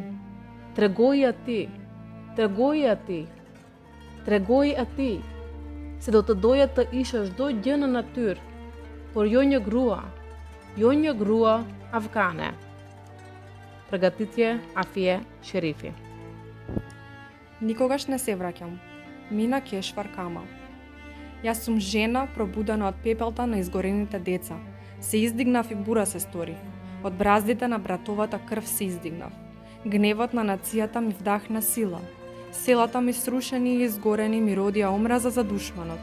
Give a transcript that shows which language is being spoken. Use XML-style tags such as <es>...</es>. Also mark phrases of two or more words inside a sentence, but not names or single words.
<sq>Tregoji atij, tregoji atij, tregoji atij, se do të doja të isha çdo gjë në natyrë, por jo një grua afgane. Përgatitje Afie Sherifi.</sq> <mk>Никогаш не се враќам. Мина Кешвар Камал. Јас сум жена пробудена од пепелта на изгорените деца. Се издигнав и бура се сторив. Од браздите на братовата крв се издигнав. Гневот на нацијата ми вдахна сила. Селата ми срушени и изгорени ми родија омраза за душманот.</mk>